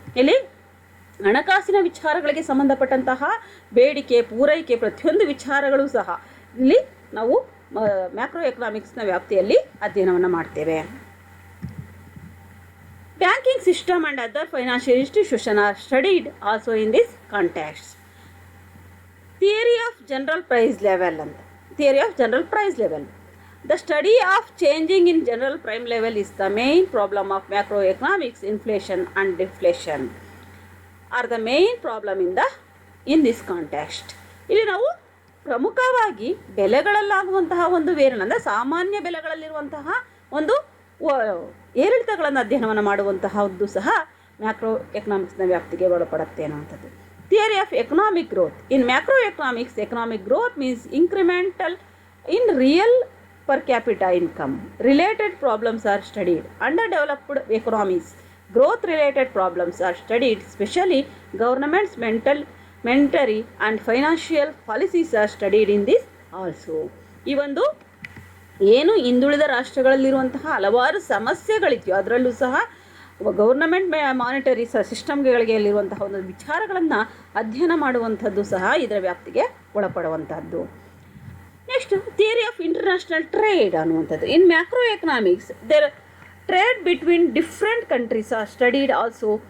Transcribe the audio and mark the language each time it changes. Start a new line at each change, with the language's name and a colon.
Kannada: ಇಲ್ಲಿ ಹಣಕಾಸಿನ ವಿಚಾರಗಳಿಗೆ ಸಂಬಂಧಪಟ್ಟಂತಹ ಬೇಡಿಕೆ, ಪೂರೈಕೆ, ಪ್ರತಿಯೊಂದು ವಿಚಾರಗಳು ಸಹ ಇಲ್ಲಿ ನಾವು ಮ್ಯಾಕ್ರೋ ಎಕನಾಮಿಕ್ಸ್ನ ವ್ಯಾಪ್ತಿಯಲ್ಲಿ ಅಧ್ಯಯನವನ್ನು ಮಾಡ್ತೇವೆ.
English: Banking system and other financial institution are studied also in this context. Theory of general price level ಅಂತ, theory of general price level. The study of changing in general prime level is the main problem of macroeconomics. Inflation and deflation are the main problem in this context.
Kannada: ಇಲ್ಲಿ ನಾವು ಪ್ರಮುಖವಾಗಿ ಬೆಲೆಗಳಲ್ಲಾಗುವಂತಹ ಒಂದು ವೇರಣ, ಅಂದರೆ ಸಾಮಾನ್ಯ ಬೆಲೆಗಳಲ್ಲಿರುವಂತಹ ಒಂದು ಏರಿಳಿತಗಳನ್ನು ಅಧ್ಯಯನವನ್ನು ಮಾಡುವಂತಹದ್ದು ಸಹ ಮ್ಯಾಕ್ರೋ ಎಕನಾಮಿಕ್ಸ್ನ ವ್ಯಾಪ್ತಿಗೆ ಒಳಪಡುತ್ತೆ ಅನ್ನುವಂಥದ್ದು.
English: Theory of economic growth. In macroeconomics, economic growth means incremental in real per capita income. Related problems are studied. Underdeveloped economies, growth related problems are studied, especially government's monetary and financial policies are studied in this also.
Kannada: ಈ ಒಂದು ಏನು ಹಿಂದುಳಿದ ರಾಷ್ಟ್ರಗಳಲ್ಲಿರುವಂತಹ ಹಲವಾರು ಸಮಸ್ಯೆಗಳಿದೆಯೋ ಅದರಲ್ಲೂ ಸಹ government monetary ಸಿಸ್ಟಮ್ಗಳಿಗೆ ಅಲ್ಲಿರುವಂತಹ ಒಂದು ವಿಚಾರಗಳನ್ನು ಅಧ್ಯಯನ ಮಾಡುವಂಥದ್ದು ಸಹ ಇದರ ವ್ಯಾಪ್ತಿಗೆ ಒಳಪಡುವಂಥದ್ದು.
English: next theory of international trade
Kannada: ಅನ್ನುವಂಥದ್ದು.
English: In macroeconomics there trade between different countries are studied also.